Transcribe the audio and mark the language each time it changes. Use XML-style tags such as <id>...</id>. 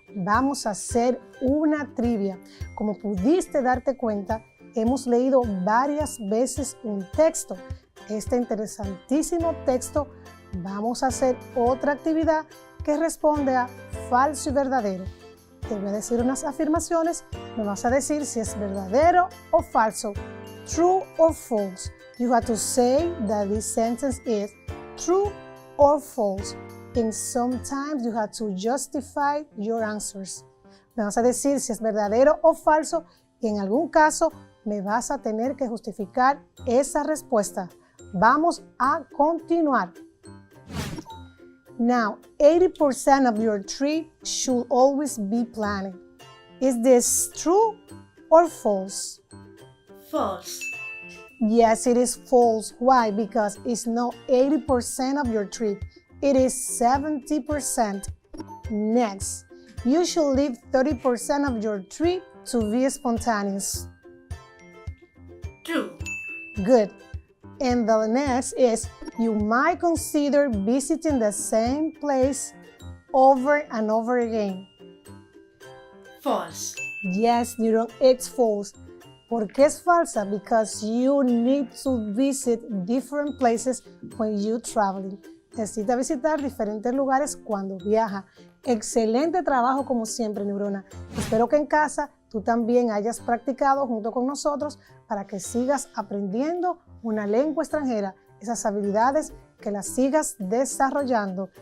<es>Vamos a hacer una trivia. Como pudiste darte cuenta, hemos leído varias veces un texto. Este interesantísimo texto, vamos a hacer otra actividad que responde a falso y verdadero. Te voy a decir unas afirmaciones, me vas a decir si es verdadero o falso,</es> <en>true or false. You have to say that this sentence is true or false. And sometimes you have to justify your answers.</en> <es>Me vas a decir si es verdadero o falso y en algún caso me vas a tener que justificar esa respuesta. Vamos a continuar.</es> <en>Now, 80% of your trip should always be planned. Is this true or false? False. Yes, it is false. Why? Because it's not 80% of your trip. It is 70%. Next, you should leave 30% of your trip to be spontaneous. True. Good. And the next is, you might consider visiting the same place over and over again. False. Yes, it's false.</en> <es>¿Por qué es falsa?</es> <en>Because you need to visit different places when you traveling.</en> <es>Necesita visitar diferentes lugares cuando viaja. Excelente trabajo como siempre, Neurona. Espero que en casa tú también hayas practicado junto con nosotros para que sigas aprendiendo una lengua extranjera, esas habilidades que las sigas desarrollando.</es>